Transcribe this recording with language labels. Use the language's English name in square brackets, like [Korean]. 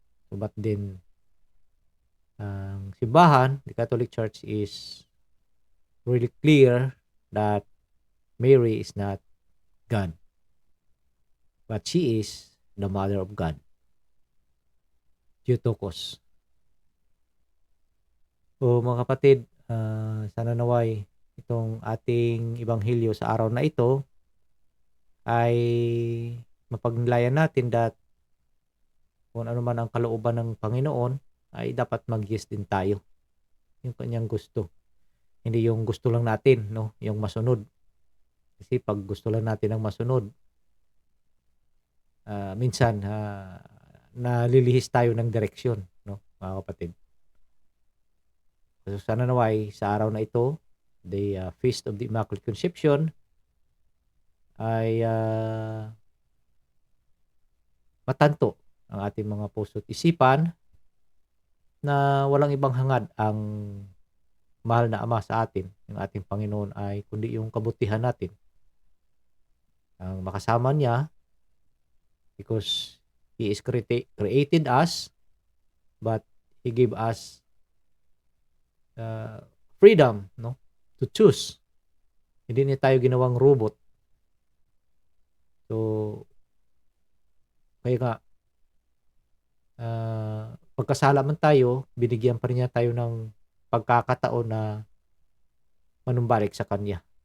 [English] So, but then, [Filipino] ang simbahan, [English] the Catholic Church is really clear that Mary is not God, but she is the Mother of God. Theotokos. [Filipino] So mga kapatid, sana naway itong ating ebanghelyo sa araw na ito ay mapagnilayan natin that kung ano man ang kalooban ng Panginoon ay dapat mag-yes din tayo. Yung kanyang gusto. Hindi yung gusto lang natin, no, yung masunod. Kasi pag gusto lang natin ng masunod, minsan nalilihis tayo ng direksyon, no, mga kapatid. So sana naway sa araw na ito, the Feast of the Immaculate Conception, ay matanto ang ating mga puso't isipan na walang ibang hangad ang mahal na Ama sa atin, yung ating Panginoon, ay kundi yung kabutihan natin. Ang makasama niya [English] because He is created us, but He gave us freedom, no, to choose. [Filipino] Hindi niya tayo ginawang robot. So, kaya nga, pagkasala man tayo, binigyan pa rin niya tayo ng pagkakataon na manumbalik sa Kanya.